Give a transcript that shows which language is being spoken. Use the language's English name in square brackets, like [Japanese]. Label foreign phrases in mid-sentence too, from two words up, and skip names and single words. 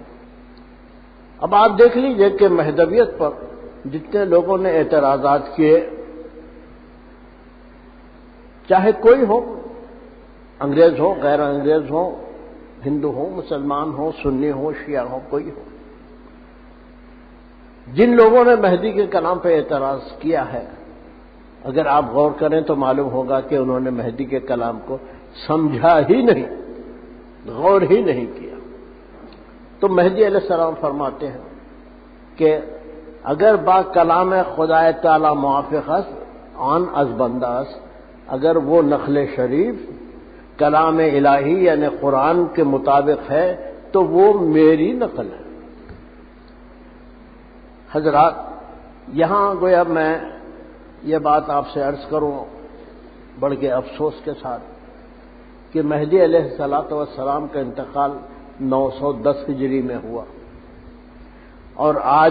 [Urdu] اب آپ دیکھ لیجئے کہ مہدویت پر جتنے لوگوں نے اعتراضات کیے، چاہے کوئی ہو، انگریز ہو، غیر انگریز ہو، ہندو ہو، مسلمان ہو، سنی ہو، شیعہ ہو، کوئی ہو، جن لوگوں نے مہدی کے کلام پہ اعتراض کیا ہے، اگر آپ غور کریں تو معلوم ہوگا کہ انہوں نے مہدی کے کلام کو سمجھا ہی نہیں، غور ہی نہیں کیا۔ تو مہدی علیہ السلام فرماتے ہیں کہ [Persian] اگر با کلام خدا تعالی موافق است آن از بندہ است، [Urdu] اگر وہ نقل شریف کلام الہی یعنی قرآن کے مطابق ہے تو وہ میری نقل ہے۔ حضرات، یہاں گویا میں یہ بات آپ سے عرض کروں بڑھ کے افسوس کے ساتھ کہ مہدی علیہ السلام کا انتقال 910 ہجری میں ہوا، اور آج